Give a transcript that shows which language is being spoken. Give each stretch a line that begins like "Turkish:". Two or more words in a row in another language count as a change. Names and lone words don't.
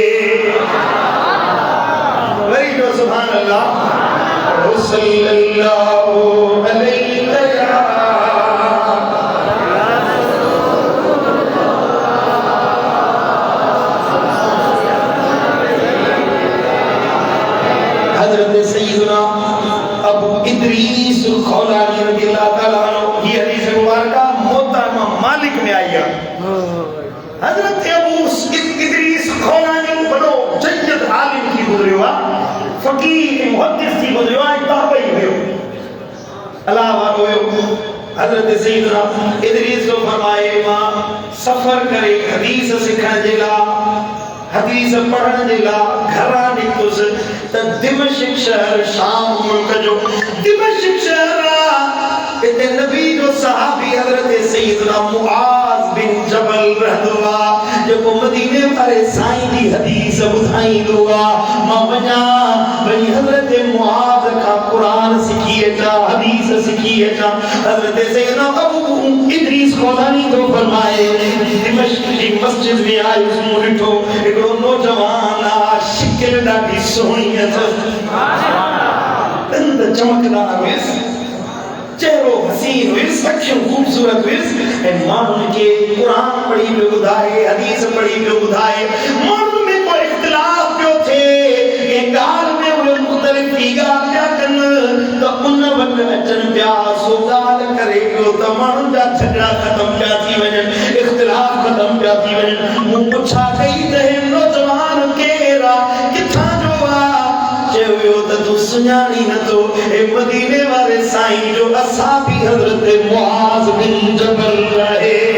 Sindhi: वरी जो
Arabic: سبحان الله صلى الله عليه
Sindhi: हजरत सैयदना अबू इदरीस खौलानी
Arabic: رضي الله تعالى عنه
Sindhi: ये हदीस मुबारका मोहत्ता इमाम मालिक में आई है हजरत अबू इदरीस खौलानी बड़ो जय्यद आलिम थी गुजरियो फकीह मुहद्दिस थी गुजरियो ताबई हुयो अल्लाह वारो हुयो हजरत सैयदना इदरीस फरमाए मां सफर करे हदीस सिखण जे लाइ हदीस पढ़ण जे लाइ घरां निकतुस त दिमश्क शहर शाम मुल्क जो दिमश्क शहर इते नबी जो सहाबी हजरत सैयदना मुआज बिन जबल रहंदो आहे जेको मदीने वारे साईं जी हदीस ॿुधाईंदो आहे मां वञा वञी हजरत मुआज खां क़ुरान सिखी अचां हदीस हदीस सीखी है जा हजरत सैयदना अबू इदरीस खौलानी तो फरमाए दिमश्क की मस्जिद में आए उस मुरिठो एकड़ो नौजवान आ शिकिल ॾाढी सोहणी है
Arabic: سبحان الله
Sindhi: दंद चमकदार हुइस चेहरो हसीन हुइस अखियूं खूबसूरत हुइस ऐं माण्हुनि खे क़ुरान पढ़ी पियो ॿुधाए हदीस पढ़ी पियो ॿुधाए माण्हुनि में कोई इख्तिलाफ पियो थिए कंहिं ॻाल्हि में उहे मुख़्तलिफ़ ॻाल्हि पिया कनि त उन वटि अचनि पिया सो ॻाल्हि करे पियो त माण्हुनि जा झगड़ा ख़तम पिया थी वञनि इख्तिलाफ ख़तम पिया थी वञनि मूं पुछा कई त हे नौजवान केरु आहे किथां जो आहे चयो वियो त तूं सुञाणी नथो हे मदीने वारे साईं जो असाबी हज़रत मुआज़ बिन जबल आहे